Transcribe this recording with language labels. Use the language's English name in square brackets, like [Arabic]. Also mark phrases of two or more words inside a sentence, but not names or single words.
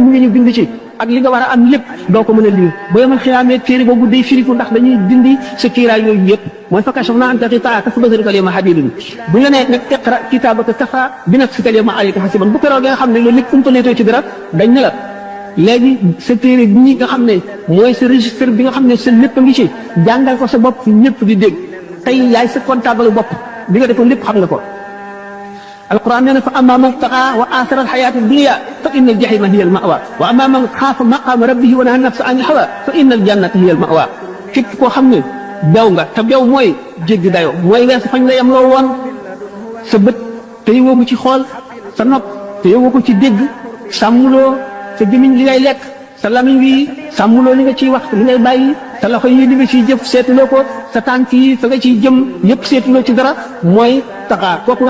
[Wolof] mu ngi ñu bind ci ak li nga war a am lépp doo ko mën a lire ba yemal xiyaamee téere boobu day firiku ndax dañuy dindi sa kiiraay yooyu yëpp mooy [Arabic] فكشفنا عنك غطاءك فبصرك اليوم حديد [Wolof] bu ñu la nee nag [Arabic] اقرأ كتابك كفى بنفسك اليوم عليك حسيبا [Wolof] bu keroog nga xam ne loolu lépp umpaleetoo ci dara dañ ne la léegi sa téere bi nga xam ne mooy sa registre bi nga xam ne sa lépp a ngi ci jàngal ko sa bopp ñëpp di dégg tey yaay sa comptable bopp bi nga defoon lépp xam nga ko [Arabic] القرآن يقول فأما من طغى وآثر الحياة الدنيا فإن الجحيم هي المأوى وأما من خاف مقام ربه ونهى النفس عن الهوى فإن الجنة هي المأوى [Wolof] képp koo xam ne daw nga te daw mooy jéggi dayoo mooy weesu fañ la yem loo woon sa bët te yowoo ko ci xool sa nopp te yowoo ko ci dégg sàmmuloo sa gémmiñ li ngay lekk sa lamiñ wi sàmmuloo li nga ciy wax li ngay bàyyi sa loxo yi li nga ciy jëf seetuloo ko sa tànk yi fa nga ciy jëm yëpp seetuloo ci dara mooy taxaa kooku nga